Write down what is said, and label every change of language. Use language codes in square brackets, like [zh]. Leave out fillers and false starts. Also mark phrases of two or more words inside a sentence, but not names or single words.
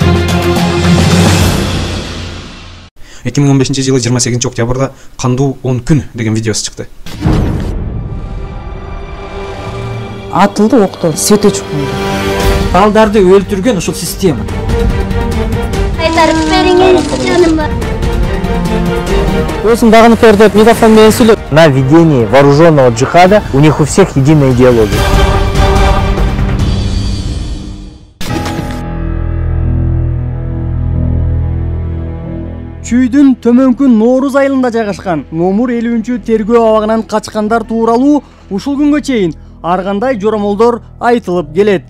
[ky] 2015-жылы 28 октябрда кандуу 10 күн деген видеосы чыкты. Атылды окто, свет өчүп калды. Балдарды өлтүргөн ушул система. Кайтарып бериңиз, жаным бар. Өзүм дагы пердеп микрофон менен сүйлөп. [ru] На ведении вооруженного джихада у них у всех единая идеология. [ky] Чүйдүн төмөнкү Нооруз айылында жайгашкан номур 50-чү тергөө абагынан качкандар тууралуу ушул күнгө чейин ар кандай жоромолдор айтылып келет.